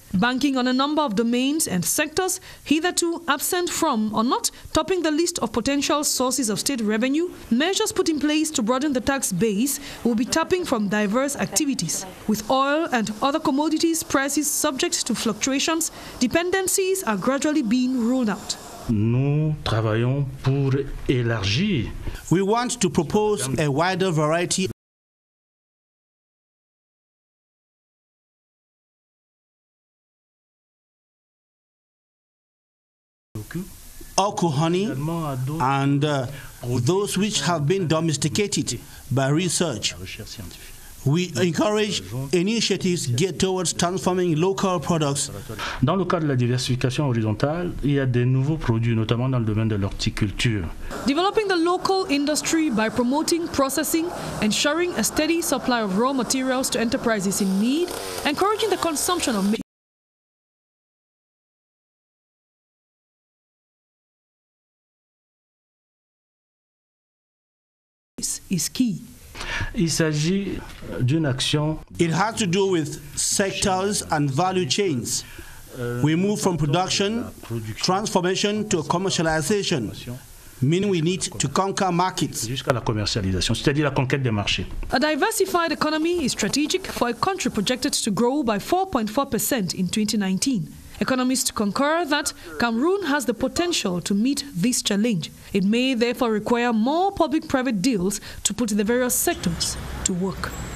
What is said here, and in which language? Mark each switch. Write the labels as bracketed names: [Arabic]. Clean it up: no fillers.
[English] Banking on a number of domains and sectors hitherto absent from or not topping the list of potential sources of state revenue, measures put in place to broaden the tax base will be tapping from diverse activities. With oil and other commodities prices subject to fluctuations, dependencies are gradually being ruled out. [French] Nous travaillons pour élargir. [English] We want to propose a wider variety Oku honey and those which have been domesticated by research. We encourage initiatives geared towards transforming local products. [French] Dans le cadre de la diversification horizontale, il y a des nouveaux produits, notamment dans le domaine de l'horticulture. [English] Developing the local industry by promoting processing, ensuring a steady supply of raw materials to enterprises in need, encouraging the consumption of is key. [French] Il s'agit d'une action. [English] It has to do with sectors and value chains. We move from production, transformation to commercialization, meaning we need to conquer markets. [French] Jusqu'à la commercialisation, c'est-à-dire la conquête des marchés. [English] A diversified economy is strategic for a country projected to grow by 4.4% in 2019. Economists concur that Cameroon has the potential to meet this challenge. It may therefore require more public-private deals to put the various sectors to work.